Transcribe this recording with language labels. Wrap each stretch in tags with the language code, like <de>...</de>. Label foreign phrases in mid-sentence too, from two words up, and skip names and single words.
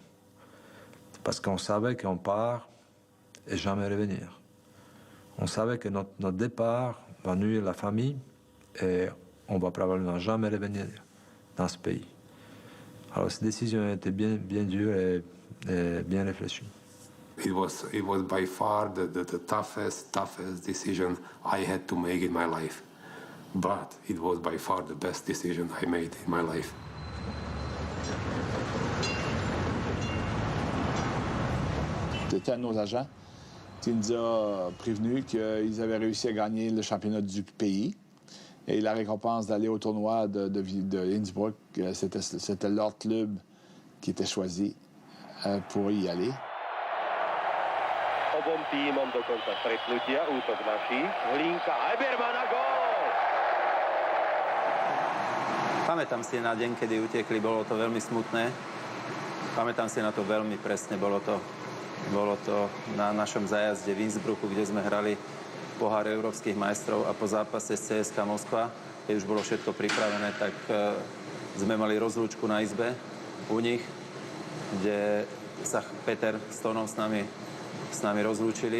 <fr>Parce qu'on savait qu'on part et jamais revenir. On savait que notre départ va nuire la famille et on va probablement jamais revenir dans ce pays. Alors cette décision était bien dure et bien réfléchie.</fr> <en>It was by far the toughest decision I had to make in my life. But it was by far the best decision I made in my life.</en> <fr>C'était un de nos agents qui nous a prévenu qu'ils avaient réussi à gagner le championnat du pays. Et la récompense d'aller au tournoi de Innsbruck, c'était leur club qui était choisi pour y aller.</fr> <sk>Obom týmom dokonca stretnutia, útok našich. Hlinka, Eberman a gól! Pamätám si na deň, kedy utekli, bolo to veľmi smutné. Pamätám si na to veľmi presne, bolo to na našom zájazde v Innsbrucku, kde sme hrali pohár európskych majstrov a po zápase s CSKA Moskva, keď už bolo všetko pripravené, tak sme mali rozlúčku na izbe u nich, kde sa Peter s Tonom s nami rozlúčili.</sk>